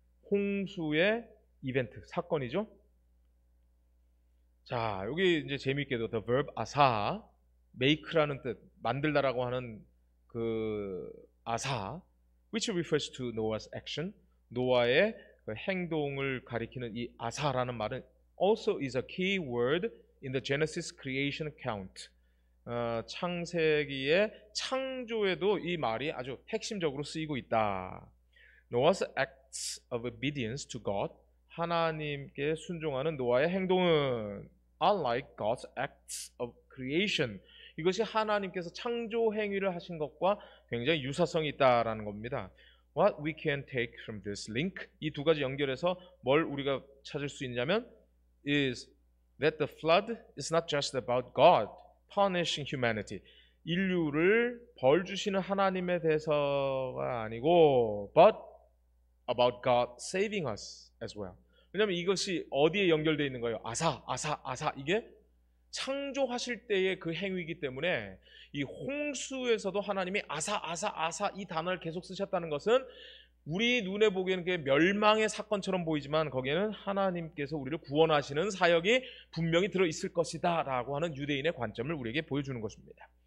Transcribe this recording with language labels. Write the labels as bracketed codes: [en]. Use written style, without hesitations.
[ko] 홍수의 이벤트, 사건이죠. 자, 여기 이제 재미있게도 the verb 아사, make라는 뜻, 만들다라고 하는 그 아사, [en] which refers to Noah's action, [ko] 노아의 그 행동을 가리키는 이 아사라는 말은 [en] also is a key word in the Genesis creation account. [ko] 창세기의 창조에도 이 말이 아주 핵심적으로 쓰이고 있다. [en] Noah's acts of obedience to God, [ko] 하나님께 순종하는 노아의 행동은 [en] unlike God's acts of creation, [ko] 이것이 하나님께서 창조 행위를 하신 것과 굉장히 유사성이 있다라는 겁니다. [en] What we can take from this link, [ko] 이 두 가지 연결해서 뭘 우리가 찾을 수 있냐면 [en] is that the flood is not just about God punishing humanity, [ko] 인류를 벌 주시는 하나님에 대해서가 아니고 [en] but about God saving us as well. [ko] 왜냐하면 이것이 어디에 연결되어 있는 거예요? 아사 이게 창조하실 때의 그 행위이기 때문에 이 홍수에서도 하나님이 아사 이 단어를 계속 쓰셨다는 것은 우리 눈에 보기에는 그게 멸망의 사건처럼 보이지만 거기에는 하나님께서 우리를 구원하시는 사역이 분명히 들어있을 것이다 라고 하는 유대인의 관점을 우리에게 보여주는 것입니다.